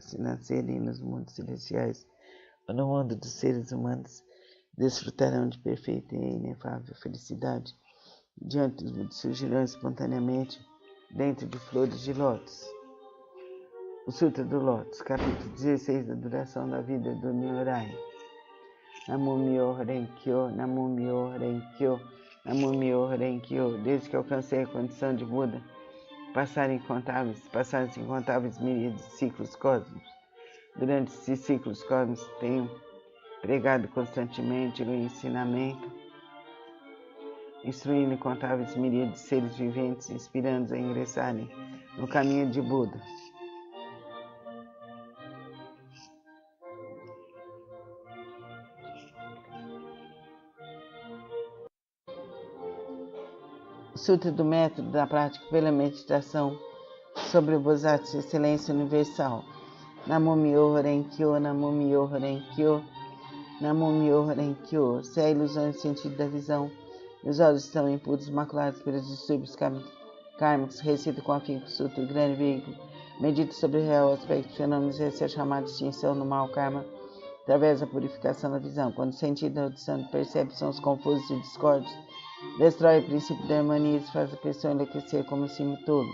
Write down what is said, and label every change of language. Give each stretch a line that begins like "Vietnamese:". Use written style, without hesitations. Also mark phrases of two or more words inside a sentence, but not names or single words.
Portuguese: Se nascerem nos mundos celestiais ou no mundo dos seres humanos, desfrutarão de perfeita e inefável felicidade. Diante dos Budas surgirão espontaneamente dentro de flores de lótus. O Sutra do Lótus, capítulo 16, da duração da vida do Nyorai.
Japanese: 南無妙法蓮華経、南無妙法蓮華経、南無妙法蓮華経.
Portuguese: Desde que alcancei a condição de Buda, passaram incontáveis miríades de ciclos cósmicos. Durante esses ciclos cósmicos tenho pregado constantemente o ensinamento, instruindo incontáveis miríades de seres viventes, inspirando-os a ingressarem no caminho de Buda. Sutra do Método da Prática pela Meditação sobre o Bodhisattva de Excelência Universal.
Japanese: 南無妙法蓮華経、南無妙法蓮華経、南無妙法蓮華経.
Portuguese: Se há ilusões no sentido da visão, e os olhos estão impuros, maculados pelos distúrbios kármicos, recita com afinco o Sutra, o grande veículo, medita sobre o real aspecto de fenômenos, essa é a chamada extinção do mau karma, através da purificação da visão. Quando o sentido da audição percebe sons confusos e discordes, destrói o princípio da harmonia e faz a pessoa enlouquecer como um cimo tolo.